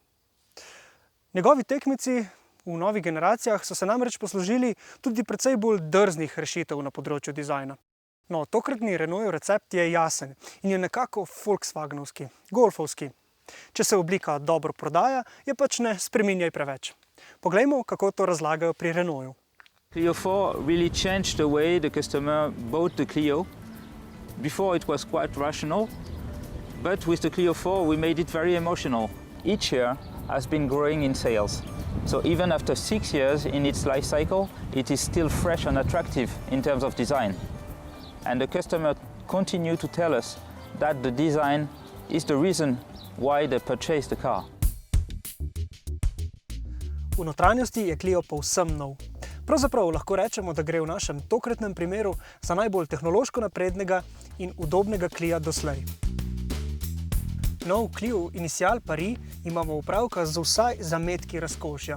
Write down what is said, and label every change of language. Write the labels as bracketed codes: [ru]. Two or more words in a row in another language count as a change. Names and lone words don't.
[sl] Njegovi tekmeci v novih generacijah so se namreč poslužili tudi precej bolj drznih rešitev na področju dizajna. No, tokratni Renaultov recept je jasen in je nekako volkswagenovski, golfovski. Če se oblika dobro prodaja, je pač ne spreminjaj preveč. Poglejmo, kako to razlagajo pri Renaultu. [en] Clio 4 really changed the way the customer bought the Clio. Before it was quite rational, but with the Clio 4 we made it very emotional. Each year has been growing in sales. So even after 6 years in its life cycle, it is still fresh and attractive in terms of design. And the customer continue to tell us that the design is the reason why they purchased the car. [sl] V notranjosti je Clio povsem nov. Pravzaprav lahko rečemo, da gre v našem tokratnem primeru za najbolj tehnološko naprednega in udobnega Clia doslej. Nov Clio Initial Paris imamo opravka z vsaj zametki razkošja.